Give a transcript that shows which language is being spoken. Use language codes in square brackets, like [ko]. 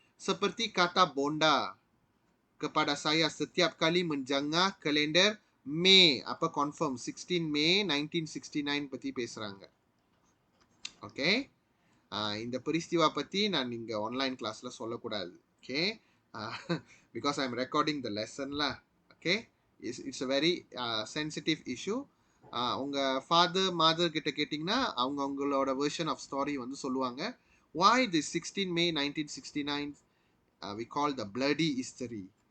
[ms] Seperti kata Bonda kepada saya setiap kali menjengah kalender Mei, apa confirm 16 Mei 1969 [ta] பத்தி பேசுறாங்க. Okay, இந்த peristiwa பத்தி நான் இங்க ஆன்லைன் கிளாஸ்ல சொல்லக்கூடாது. [en] Okay, because I'm recording the lesson lah. Okay, it's a very sensitive issue. [ta] உங்க father mother கிட்ட கேட்டிங்கன்னா அவங்க அவங்களோட version of story வந்து சொல்லுவாங்க. [en] Why the 16 May 1969 we call the bloody history.